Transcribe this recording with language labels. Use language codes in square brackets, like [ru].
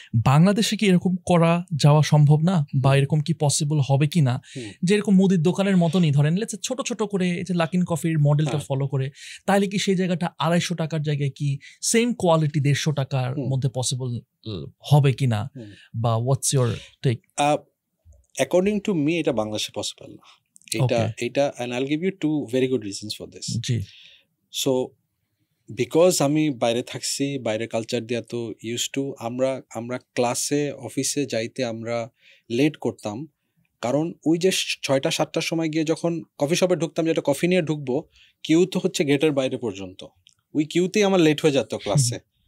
[bn] বাংলাদেশে কি এরকম করা যাওয়া সম্ভব না, বা এরকম কি পসিবল হবে কি না, যে এরকম মুদির দোকানের মতনই ধরেন ছোট ছোট করে এই যে লাকিন কফির মডেলটা ফলো করে, তাহলে কি সেই জায়গাটা 250 টাকার জায়গায় কি সেম কোয়ালিটি 150 টাকার মধ্যে পসিবল হবে কিনা, বা [en] What's your take? [bn] According to me এটা বাংলাদেশে পসিবল না। [en] এটা and I'll give you two very good reasons for this. জি। [bn] So because আমি বাইরে থাকছি, বাইরে কালচার দিয়ে তো ইউজ টু, আমরা ক্লাসে অফিসে যাইতে আমরা লেট করতাম, কারণ ওই যে 6টা-7টার সময় গিয়ে যখন কফি শপে ঢুকতাম, যেটা কফি নিয়ে ঢুকবো, কিউ তো হচ্ছে গেটের বাইরে পর্যন্ত, ওই কিউতেই আমার লেট হয়ে যেত ক্লাসে।